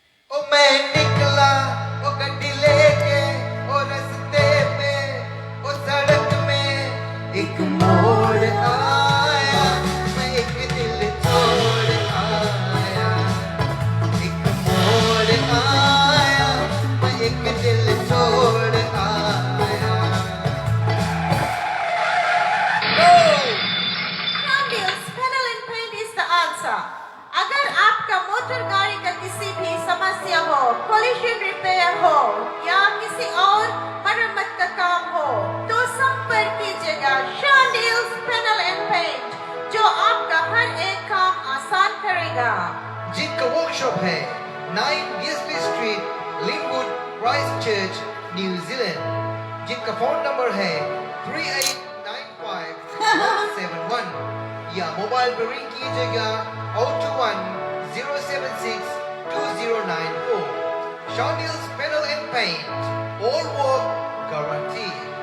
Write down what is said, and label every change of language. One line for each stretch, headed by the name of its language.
Hindi: ओ मैं निकला ओ गड्डी लेके, ओ रस्ते पे ओ सड़क में एक मोड़ आया, मैं एक दिल छोड़ आया। एक मोड़ आया, मैं एक दिल छोड़ आया।
English: Candies, Panel and Paint is the answer.
Hindi: अगर आपका मोटर गाड़ी का किसी भी समस्या हो, कोलिशन रिपेयर हो या किसी और मरम्मत का काम हो, तो संपर्क कीजिएगा शांडिल्स पैनल एंड पेंट, जो आपका हर एक काम आसान करेगा। जिनका वर्कशॉप है 9 गिल्सबी स्ट्रीट, लिंकवुड, क्राइस्टचर्च, न्यूजीलैंड। जिनका फोन नंबर है 3895-171 या मोबाइल पर रिंग कीजिएगा 021-076-2094।
English: Shonil's Panel and Paint, all work guaranteed.